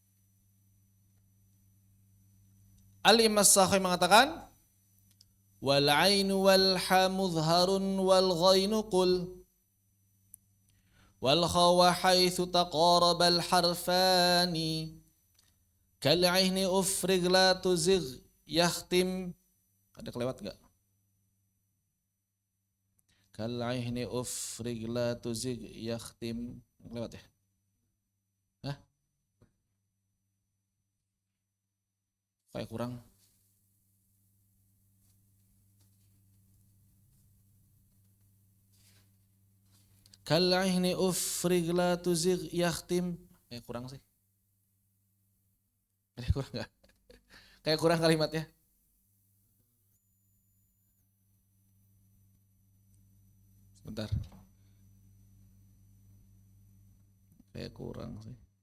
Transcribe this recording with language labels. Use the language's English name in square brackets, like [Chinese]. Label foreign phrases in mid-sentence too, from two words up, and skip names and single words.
[Indonesian] Al-Imam As-Sakhawi mengatakan, [Arabic] والعين والحا مظهر والغين قل والخا حيث تقارب الحرفان كالعين افرغ لا تزغ يختم. [Indonesian] Ada kelewat enggak? [Arabic] كالعين افرغ لا تزغ يختم. [Indonesian] Kelewat ya? Hah? Kayak kurang. [Arabic] كالعين افرغ لا تزغ يختم. [Indonesian] Kayak kurang sih. Kayak kurang enggak? Kayak kurang kalimatnya. Bentar. Kayak kurang sih.